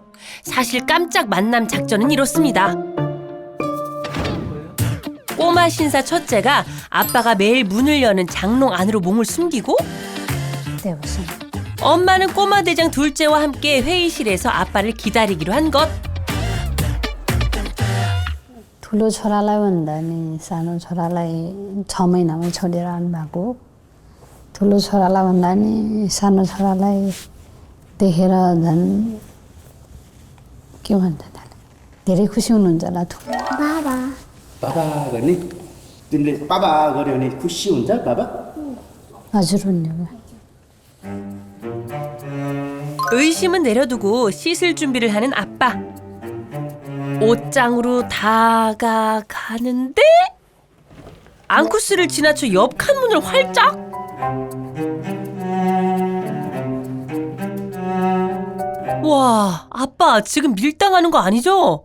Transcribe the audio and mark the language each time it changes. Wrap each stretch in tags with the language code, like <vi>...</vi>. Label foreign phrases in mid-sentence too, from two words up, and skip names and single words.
<ko>사실 깜짝 만남 작전은 이렇습니다. 꼬마 신사 첫째가 아빠가 매일 문을 여는 장롱 안으로 몸을 숨기고 엄마는 꼬마 대장 둘째와 함께 회의실에서 아빠를 기다리기로 한 것.</ko> <ne>ठुलो छोरालाई भन्दा नि सानो छोरालाई 6 महिनामै छोडेर आउनुभएको ठुलो छोरालाई भन्दा नि सानो छोरालाई देखेर झन् के भन्छ त्यसलाई धेरै खुसी हुनुहुन्छ होला बाबा बाबा गर्ने तिमीले बाबा गर्यो भने खुसी हुन्छ बाबा? हजुर हुन्यो</ne> <ko>의심은 내려두고 씻을 준비를 하는 아빠. 옷장으로 다가가는데 앙쿠스를 지나쳐 옆 칸문을 활짝. 와, 아빠 지금 밀당하는 거 아니죠?</ko>